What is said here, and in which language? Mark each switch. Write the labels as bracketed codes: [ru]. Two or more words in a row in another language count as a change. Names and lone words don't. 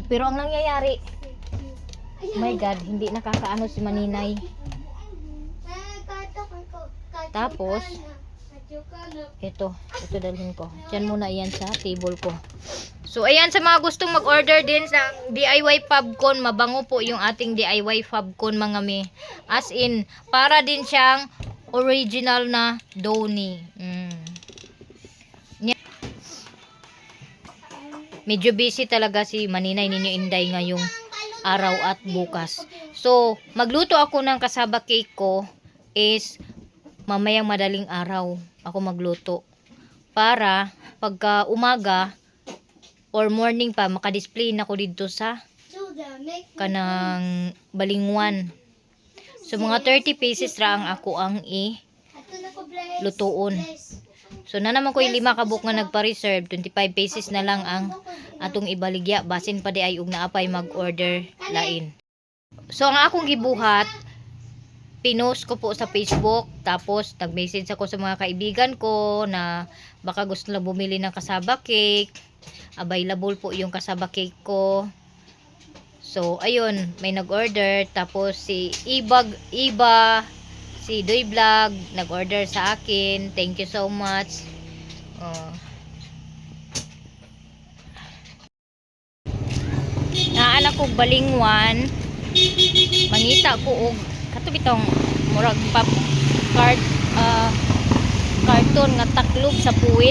[tl] Pero ang nangyayari, [en] my God, [tl] hindi nakakaano si Maninay. Tapos, ito dalhin ko. Diyan muna yan sa table ko. So, ayan sa mga gustong mag-order din sa DIY Fabcon, mabango po yung ating DIY Fabcon mga me. As in, para din siyang original na Downy. Medyo busy talaga si Maninay ninyo Inday ngayong araw at bukas. So, magluto ako ng kasaba cake ko is mamayang madaling araw ako magluto. Para pagka umaga or morning pa, makadisplay na ko dito sa [ceb] kanang balingwan. So, mga 30 pieces ra ang ako ang lutuon. So, na naman ko yung 5 kabuk nga nagpa-reserve, 25 pesos na lang ang atong ibaligya. Basin pa di ay ug naapay mag-order lain. So, ang akong gibuhat, [tl] pinost ko po sa Facebook. Tapos, nag-message ako sa mga kaibigan ko na baka gusto na bumili ng kasaba cake. Available po yung kasaba cake ko. So, ayun, may nag-order. Tapos, si si Doy Vlog nag-order sa akin. [en] Thank you so much. [ceb] Naanak ko balingwan. Mangita ko og kato bitong murag pop carton nga taklob sa puwil.